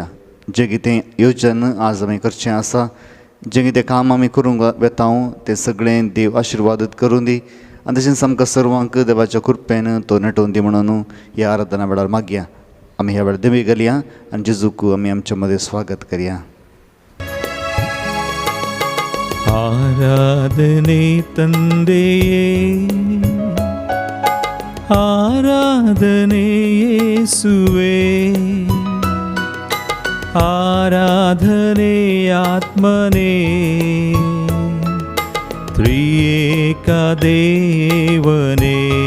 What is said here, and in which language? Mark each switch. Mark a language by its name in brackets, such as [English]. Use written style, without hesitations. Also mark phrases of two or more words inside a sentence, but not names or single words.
[Konkani] जें कितें येवचन आज आमी करचें आसा, जें कितें काम आमी करूंक वेता तें सगळें देव आशिर्वादीत करून दी आनी तशेंच आमकां सर्वांक देवाच्या कृपेन तो नेटोवन दी म्हणून ह्या आराधना वेळार मागया. आमी ह्या वेळार देवी घालया आनी जेजूक आमी आमच्या मदें स्वागत करया. [Kannada] ಆರಾಧನೆ ತಂದೆಯೇ, ಆರಾಧನೆ ಯೇಸುವೇ, ಆರಾಧನೆ ಆತ್ಮನೇ, ತ್ರಿಯೇಕ ದೇವನೇ.